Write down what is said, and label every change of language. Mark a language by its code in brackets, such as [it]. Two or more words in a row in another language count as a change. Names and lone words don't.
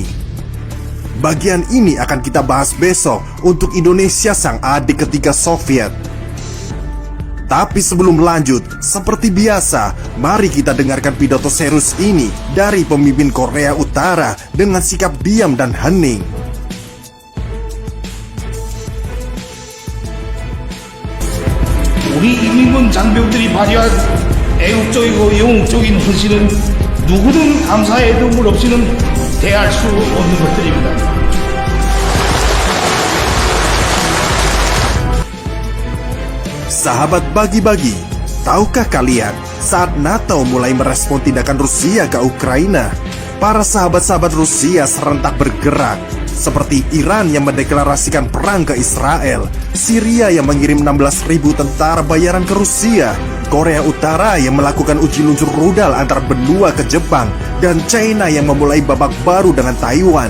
[id] Bagian ini akan kita bahas besok untuk Indonesia sang adik ketiga Soviet. Tapi sebelum lanjut, seperti biasa, mari kita dengarkan pidato serius ini dari pemimpin Korea Utara dengan sikap diam dan hening. [ko] 우리 인민군 장병들이 발휘한 애국적이고 영웅적인 헌신은 누구든 감사의 눈물 없이는 대할 수 없는 것들입니다. [id] Sahabat bagi-bagi, tahukah kalian saat NATO mulai merespon tindakan Rusia ke Ukraina, para sahabat-sahabat Rusia serentak bergerak, seperti Iran yang mendeklarasikan perang ke Israel, Syria yang mengirim 16.000 tentara bayaran ke Rusia, Korea Utara yang melakukan uji luncur rudal antar benua ke Jepang, dan China yang memulai babak baru dengan Taiwan.